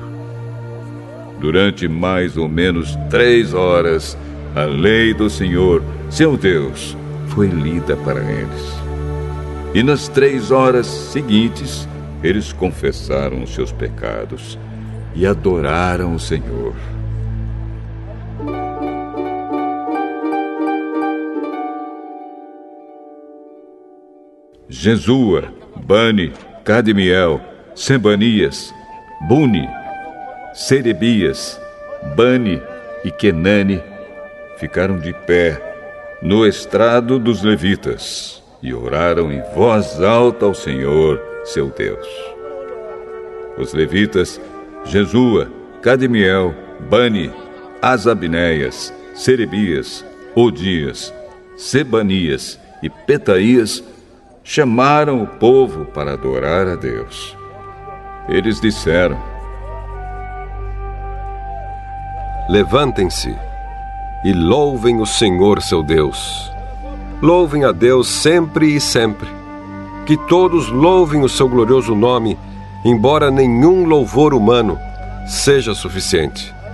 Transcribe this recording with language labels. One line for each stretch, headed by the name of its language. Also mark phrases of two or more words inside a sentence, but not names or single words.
Portuguese: Durante mais ou menos 3 horas, a lei do Senhor, seu Deus, foi lida para eles. E nas 3 horas seguintes, eles confessaram os seus pecados e adoraram o Senhor. Jesua, Bani, Cadmiel, Sebanias, Buni, Serebias, Bani e Kenani ficaram de pé no estrado dos levitas e oraram em voz alta ao Senhor, seu Deus. Os levitas, Jesua, Cadmiel, Bani, Asabneias, Serebias, Odias, Sebanias e Petaías, chamaram o povo para adorar a Deus. Eles disseram: levantem-se e louvem o Senhor seu Deus. Louvem a Deus sempre e sempre. Que todos louvem o seu glorioso nome, embora nenhum louvor humano seja suficiente.